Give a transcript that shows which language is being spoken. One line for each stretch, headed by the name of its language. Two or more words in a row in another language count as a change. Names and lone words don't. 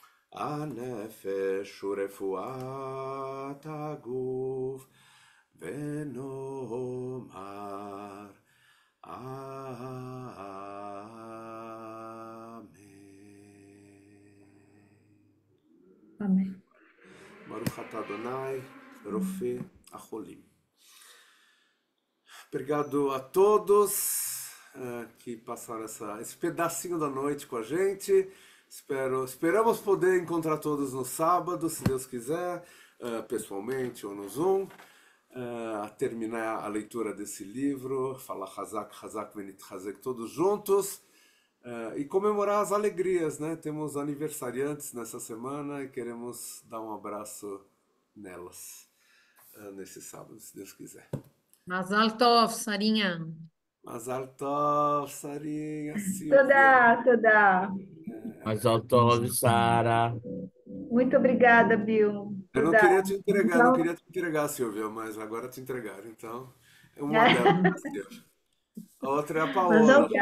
Hebrew: הנפש ורפואת הגוף ונאמר אמן.
Portuguese: Amém.
Hebrew: ברוך אתה אדוני, רופא החולים.
Portuguese: Obrigado a todos que passaram esse pedacinho da noite com a gente. Esperamos poder encontrar todos no sábado, se Deus quiser, pessoalmente ou no Zoom, terminar a leitura desse livro, falar
Hebrew: חזק, חזק, ונית חזק,
Portuguese: todos juntos. E comemorar as alegrias, né? Temos aniversariantes nessa semana e queremos dar um abraço nelas nesse sábado, se Deus quiser.
Hebrew: מזל טוב, Sarinha. מזל טוב,
Portuguese: Sarinha, Silvia.
Hebrew: תודה. מאס אלטוב, Sara.
Portuguese: Muito obrigada, Bill. Eu não
Hebrew: תודה.
Portuguese: queria te entregar, não Então, queria te entregar, Silvia, mas agora te entregaram. Então, uma delas nasceu. A outra é a Mas Paola.